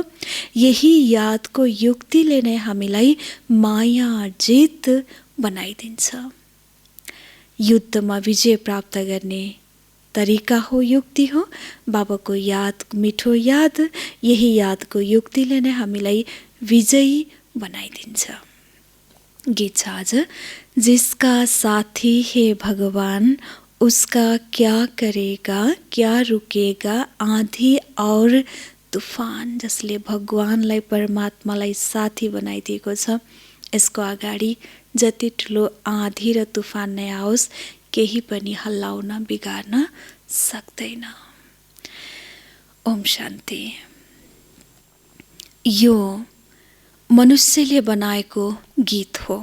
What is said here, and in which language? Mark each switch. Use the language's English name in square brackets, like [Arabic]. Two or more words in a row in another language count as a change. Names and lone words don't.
[Nepali] यही यादको युक्तिले नै हामीलाई माया जित बनाइदिन्छ। युद्धमा विजय प्राप्त गर्ने तरिका हो, युक्ति हो। बाबाको याद, मिठो याद, यही यादको युक्तिले नै हामीलाई विजयी बनाइदिन्छ। गीत छ आज, [Hindi] जिसका साथी है भगवान उसका क्या करेगा, क्या रुकेगा आँधी और तूफान। [Nepali] जसले भगवानलाई, परमात्मालाई साथी बनाइदिएको छ, यसको अगाडि जति ठुलो आँधी र तूफान नै आओस्, केही पनि हल्लाउन, बिगार्न सक्दैन। ओम शान्ति। यो मनुष्यले बनाएको गीत हो।